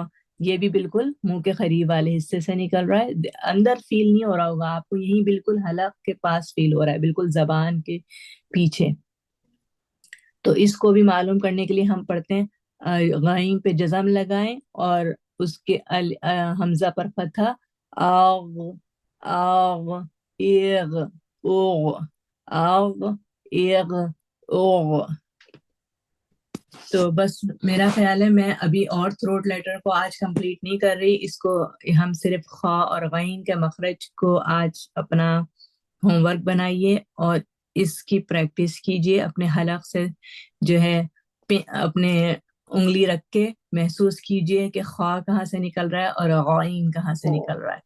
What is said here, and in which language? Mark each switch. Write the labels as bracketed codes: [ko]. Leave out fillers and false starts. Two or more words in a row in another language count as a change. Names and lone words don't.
[ur] یہ بھی بالکل منہ کے قریب والے حصے سے نکل رہا ہے, اندر فیل نہیں ہو رہا ہوگا آپ کو, یہیں بالکل حلق کے پاس فیل ہو رہا ہے, بالکل زبان کے پیچھے. تو اس کو بھی معلوم کرنے کے لیے ہم پڑھتے ہیں غائن پہ جزم لگائیں اور اس کے حمزہ پر فتحہ آغ آغ ایغ اوغ آغ ایغ اوغ. تو بس میرا خیال ہے میں ابھی اور [en] throat letter [ur] کو آج کمپلیٹ نہیں کر رہی, اس کو ہم صرف خا اور غین کے مخرج کو آج اپنا [en] home work [ur] بنائیے اور اس کی پریکٹس کیجیے. اپنے حلق سے جو ہے اپنے انگلی رکھ کے محسوس کیجیے کہ خا کہاں سے نکل رہا ہے اور غین کہاں سے نکل رہا ہے.